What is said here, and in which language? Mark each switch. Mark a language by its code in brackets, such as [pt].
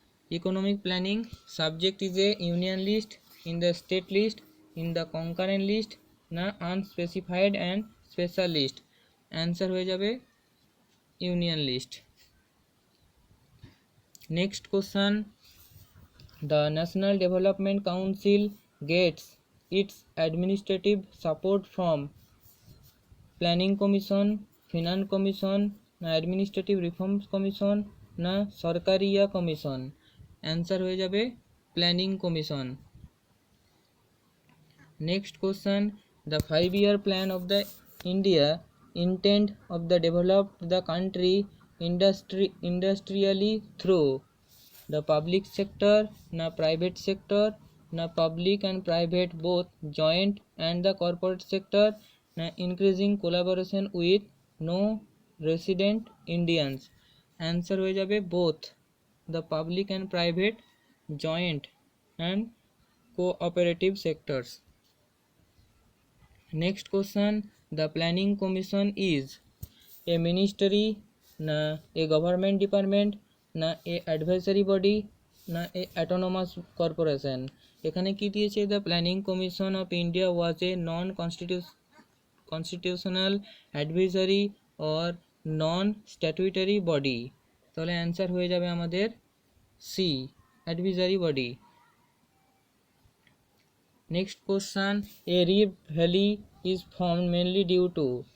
[en] Economic planning subject is a union list, in the state list, in the concurrent list, না unspecified and special list। [bn] Answer হয়ে যাবে union list. [en] Next question, the National Development Council gets its administrative support from planning commission, finance commission, না administrative reforms commission, না Sarkaria commission. [bn] Answer হয়ে যাবে planning commission. [en] Next question, the 5-year plan of the India intent of the develop the country industrially through the public sector, না private sector, না public and private both joint and the corporate sector, না increasing collaboration with no resident Indians. [bn] Answer হয়ে যাবে [en] Both, the public and private joint and cooperative sectors। Next question, the planning commission is a ministry, na a government department, na a advisory body, na a autonomous corporation। [bn] এখানে কি দিয়েছে? [en] the planning commission of India was a non constitutional advisory or non statutory body। [bn] তাহলে answer হয়ে যাবে আমাদের C, advisory body. [en] Next question, a rift valley is formed mainly due to.